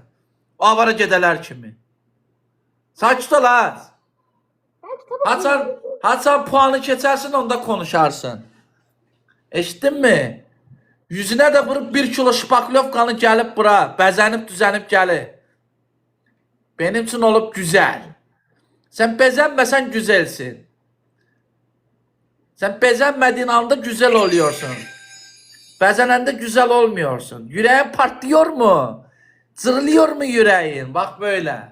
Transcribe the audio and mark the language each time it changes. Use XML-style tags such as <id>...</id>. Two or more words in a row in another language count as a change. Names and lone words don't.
<az>Avara gedələr kimi. Sakit ol az.</az> <tr>ben kitap okuyorum.</tr> <az>Haçan puanı keçərsin, onda konuşarsın. Eşitdin mi? Yüzünə də vurub 1 kilo şpaklovkanı gəlib bura, bəzənib düzənib gəlir.</az> <tr>Benim için olup güzel. Sen bezenmesen güzelsin. Sen bezenmediğin anda güzel oluyorsun. Bezenende güzel olmuyorsun. Yüreğin patlıyor mu? Zırlıyor mu yüreğin? Bak böyle.</tr>